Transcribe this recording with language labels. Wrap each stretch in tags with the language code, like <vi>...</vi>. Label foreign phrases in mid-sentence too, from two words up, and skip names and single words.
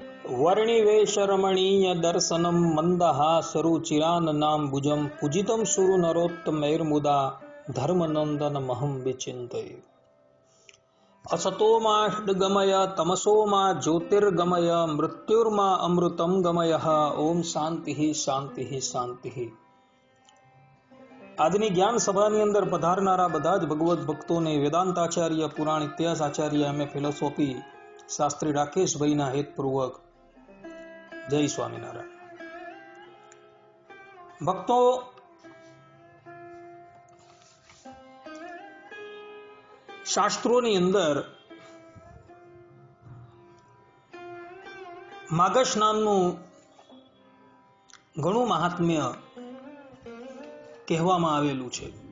<sa>वर्णिवेशरमणीय दर्शनम मंदहासरुचिराननां भुजं पूजितं सुरु नरोत्तमैर्मुदा धर्मनंदन महं विचिन्तये। असतो माष्टगमय तमसो मा ज्योतिर्गमय मृत्युर्मा अमृतं गमयः। ओम शांति शांति शांति।</sa> <gu>આજની જ્ઞાન સભાની અંદર પધારનારા બધા જ ભગવત ભક્તોને વેદાંતાચાર્ય પુરાણ ઇતિહાસ આચાર્ય એમ ફિલોસોફી શાસ્ત્રી રાકેશભાઈના હેતપૂર્વક જય સ્વામિનારાયણ। ભક્તો, શાસ્ત્રોની અંદર માઘ સ્નાનનું ઘણું મહાત્મ્ય કહેવામાં આવેલું છે।</gu>